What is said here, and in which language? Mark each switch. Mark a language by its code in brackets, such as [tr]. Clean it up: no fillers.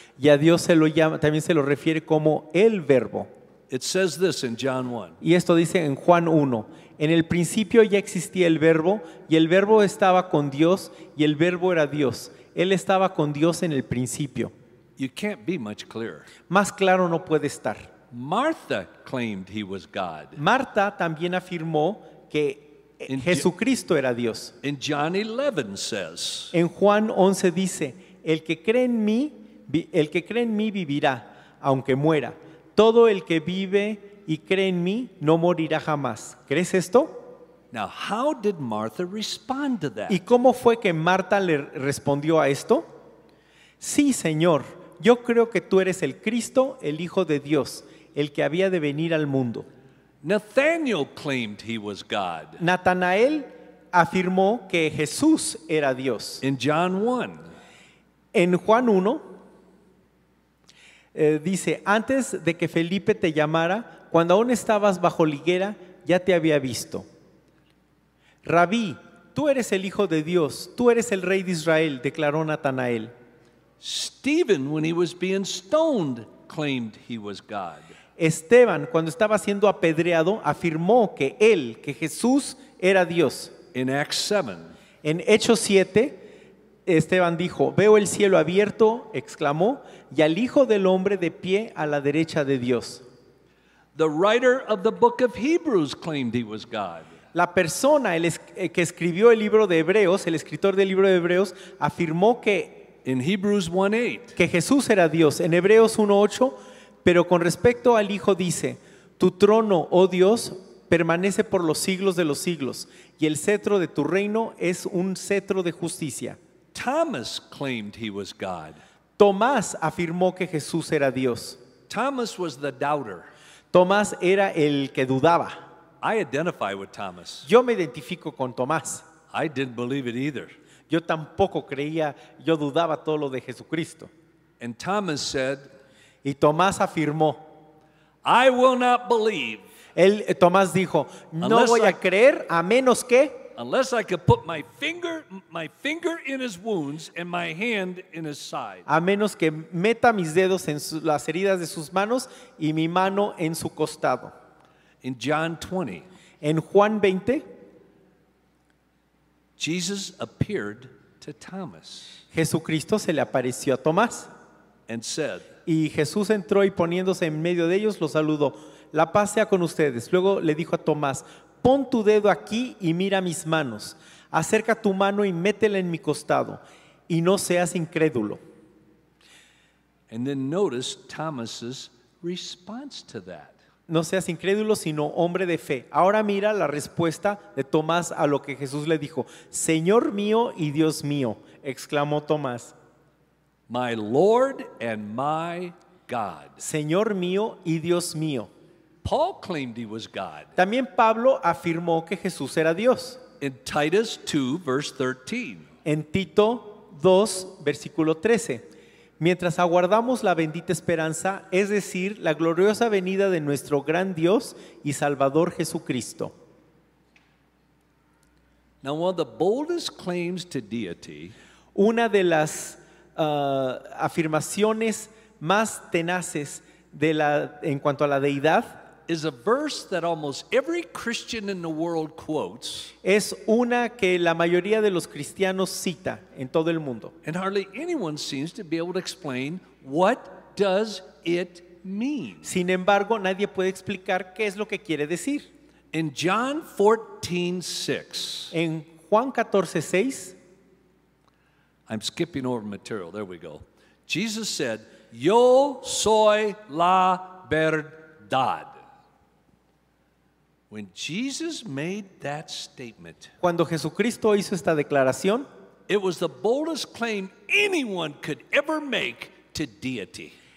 [es] y a Dios se lo llama, también se lo refiere como el verbo. [en] It says this in John 1. [es] Y esto dice en Juan 1, en el principio ya existía el verbo, y el verbo estaba con Dios, y el verbo era Dios. Él estaba con Dios en el principio. [en] You can't be much clearer. [es] Más claro no puede estar. [en] Martha claimed he was God. [es] Marta también afirmó que Jesucristo era Dios. [en] In John 11 says, [es] En Juan 11 dice, el que cree en mí vivirá, aunque muera. Todo el que vive y cree en mí no morirá jamás. ¿Crees esto? [en] now how did Martha respond to that? [es] ¿Y cómo fue que Marta le respondió a esto? Sí, Señor, yo creo que tú eres el Cristo, el Hijo de Dios, el que había de venir al mundo. [en] Nathanael claimed he was God. [es] Natanael afirmó que Jesús era Dios. [en] In John 1, [es] En Juan 1 dice, antes de que Felipe te llamara, cuando aún estabas bajo la higuera, ya te había visto. Rabí, tú eres el Hijo de Dios, tú eres el Rey de Israel, declaró Natanael. [en] Stephen, when he was being stoned, claimed he was God. [es] Esteban, cuando estaba siendo apedreado, afirmó que él, que Jesús era Dios. [en] In Acts 7, [es] En Hechos 7, Esteban dijo, veo el cielo abierto, exclamó, y al Hijo del Hombre de pie a la derecha de Dios. [en] the writer of the book of Hebrews claimed he was God. [es] La persona que escribió el libro de Hebreos, el escritor del libro de Hebreos, afirmó [en] In Hebrews 1:8, [es] que Jesús era Dios. En Hebreos 1:8, pero con respecto al Hijo dice, tu trono, oh Dios, permanece por los siglos de los siglos, y el cetro de tu reino es un cetro de justicia. [en] Thomas claimed he was God. [es] Tomás afirmó que Jesús era Dios. [en] Thomas was the doubter. [es] Tomás era el que dudaba. [en] I identify with Thomas. [es] Yo me identifico con Tomás. [en] I didn't believe it either. [es] Yo tampoco creía, yo dudaba todo lo de Jesucristo. [en] And Thomas said, [es] Y Tomás afirmó, [en] I will not believe [es] Tomás dijo, no [en] Unless [es] voy [en] I- [es] a creer a menos que [en] unless I could put my finger in his wounds and my hand in his side. [es] meta mis dedos en las heridas de sus manos y mi mano en su costado. [en] In John 20, [es] En Juan 20, [en] Jesus appeared to Thomas [es] Jesucristo se le apareció a Tomás. [en] and said, [es] Y Jesús entró y poniéndose en medio de ellos, los saludó. La paz sea con ustedes. Luego le dijo a Tomás, pon tu dedo aquí y mira mis manos. Acerca tu mano y métela en mi costado. Y no seas incrédulo. [en] and then notice Thomas's response to that. [es] No seas incrédulo, sino hombre de fe. Ahora mira la respuesta de Tomás a lo que Jesús le dijo. Señor mío y Dios mío, exclamó Tomás. [en] My Lord and my God. [es] Señor mío y Dios mío. [en] Paul claimed he was God. [es] También Pablo afirmó que Jesús era Dios. [en] In Titus 2, verse 13, [es] En Tito 2, versículo 13. Mientras aguardamos la bendita esperanza, es decir, la gloriosa venida de nuestro gran Dios y Salvador Jesucristo. [en] now one of the boldest claims to deity [es] Una de las afirmaciones más tenaces en cuanto a la deidad [en] is a verse that almost every Christian in the world quotes, [es] es una que la mayoría de los cristianos cita en todo el mundo. [en] and hardly anyone seems to be able to explain what does it mean. [es] Sin embargo, nadie puede explicar qué es lo que quiere decir. [en] In John 14:6, [es] En Juan 14:6, [en] I'm skipping over material, there we go. Jesus said, [es] Yo soy la verdad. [en] When Jesus made that statement, [es] cuando Jesucristo hizo esta declaración, [en] it was the boldest claim anyone could ever make to deity.